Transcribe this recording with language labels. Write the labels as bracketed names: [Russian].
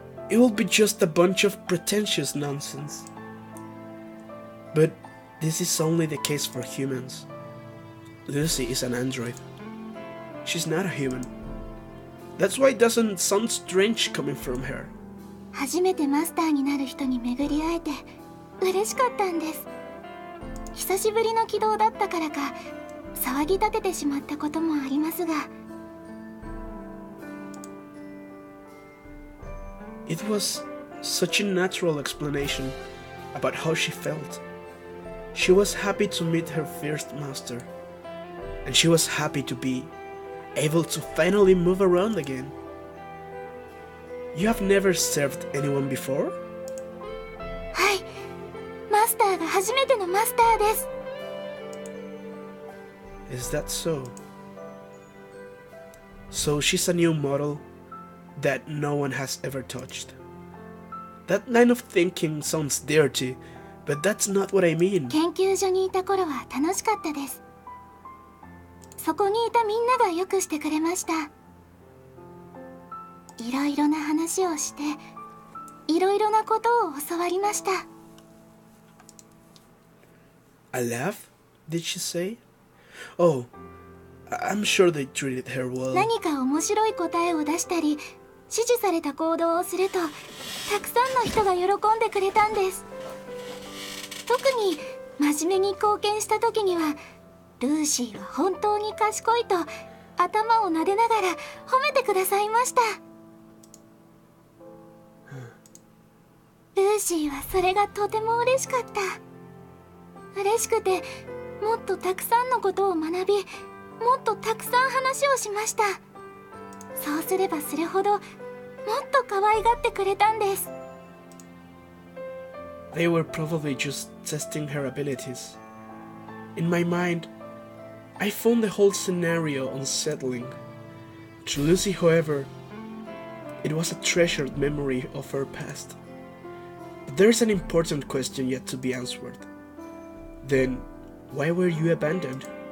[English] It will be just a bunch of pretentious nonsense. But this is only the case for humans. Lucy is an android. She's not a human. That's why it doesn't sound strange coming from her. [Japanese] 初めてマスターになる人に巡り会えて嬉しかったんです。久しぶりの起動だったからか騒ぎ立ててしまったこともありますが。 [English] It was such a natural explanation about how she felt. She was happy to meet her first master, and she was happy to be able to finally move around again. You have never served anyone before? [Japanese] はい、マスターが初初めてのマスターです。 [English] Is that so? So she's a new model that no one has ever touched. That line of thinking sounds dirty, but that's not what I mean. [Japanese] 研究所にいた頃は楽しかったです。そこにいたみんながよくしてくれました。いろいろな話をして、いろいろなことを教わりました。 [English] A laugh? Did she say? Oh, I'm sure they treated her well. [Japanese] 何か面白い答えを出したり、指示された行動をすると、たくさんの人が喜んでくれたんです。特に真面目に貢献した時には、ルーシーは本当に賢いと頭を撫でながら褒めてくださいました。ルーシーはそれがとても嬉しかった。嬉しくて、もっとたくさんのことを学び、もっとたくさん話をしました。そうすればするほど、もっと可愛がってくれたんです。 [English] They were probably just testing her abilities. In my mind, I found the whole scenario unsettling. To Lucy, however, it was a treasured memory of her past. But there's an important question yet to be answered. Then, why were you abandoned?